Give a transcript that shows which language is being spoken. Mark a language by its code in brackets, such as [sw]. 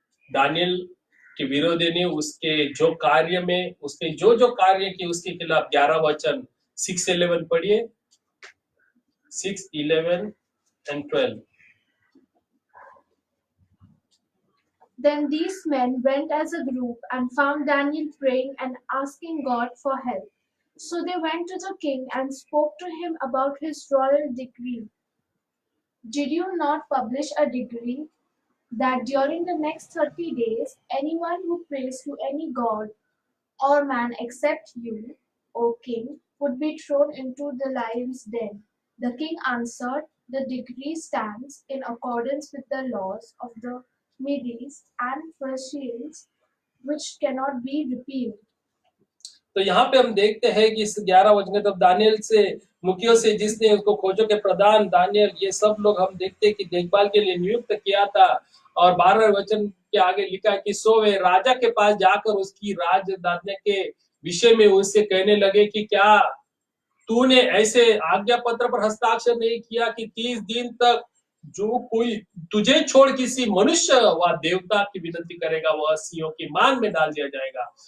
[hi] Daniel के विरोधी ने उसके जो कार्य में, उसने जो कार्य किए उसके खिलाफ 11 वचन 6:11 पढ़िए, 6, 11 and 12. [en] Then these men went as a group and found Daniel praying and asking God for help. So they went to the king and spoke to him about his royal decree. Did you not publish a decree that during the next 30 days, anyone who prays to any god or man except you, O king, would be thrown into the lion's den? The king answered, the decree stands in accordance with the laws of the Medes and Persians, which cannot be repealed. [hi] तो यहाँ पे हम देखते हैं कि इस 11 वचन, तब दानियल से, मुखियों से, जिसने उसको खोजों के प्रधान दानियल, ये सब लोग हम देखते हैं कि देखभाल के लिए नियुक्त किया था. और 12 वचन के आगे लिखा कि सो वे राजा के पास जाकर उसकी राजधानी के विषय में उससे कहने लगे कि क्या तूने ऐसे आज्ञा पत्र पर हस्ताक्षर नहीं किया कि 30 दिन तक जो कोई तुझे छोड़ किसी मनुष्य व देवता की विनती करेगा वह सिंहों की मान में डाल दिया जाएगा.